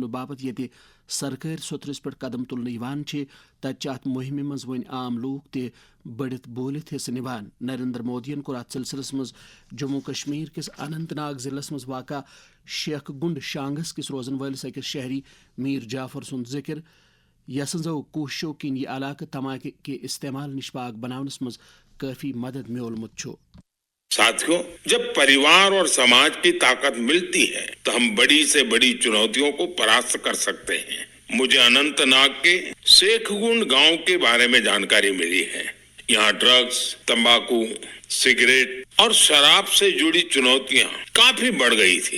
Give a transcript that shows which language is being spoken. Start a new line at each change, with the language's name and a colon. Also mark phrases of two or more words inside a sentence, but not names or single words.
Kashmiri: باپت ییٚتہِ سرکٲرۍ سوٚتھرس پٮ۪ٹھ قدم تلنہٕ یوان چھِ تتہِ اتھ مہمہِ منٛز وۄنۍ عام لوٗکھ تہِ بٔڑِتھ بوٗلِتھ حصہٕ نِوان نریندر مودین کوٚر اتھ سلسلس منٛز جموں کشمیر کس اننت ناگ ضلعس منٛز واقع شیخ گنڈ شانگس کس روزن وٲلس أکِس شہری میر جعفر سُنٛد ذکر یَسہٕ کوشِشو کِنۍ یہِ علاقہٕ تماکوٗ کہِ استعمال نِش پاک بناوٕنس منٛز کافی مدد میلمٕژ چھےٚ.
Hindi: साथियों, जब परिवार और समाज की ताकत मिलती है तो हम बड़ी से बड़ी चुनौतियों को परास्त कर सकते हैं। मुझे अनंतनाग के शेखगुंड गांव के बारे में जानकारी मिली है। यहाँ ड्रग्स, तंबाकू, सिगरेट और शराब से जुड़ी चुनौतियां काफी बढ़ गई थी।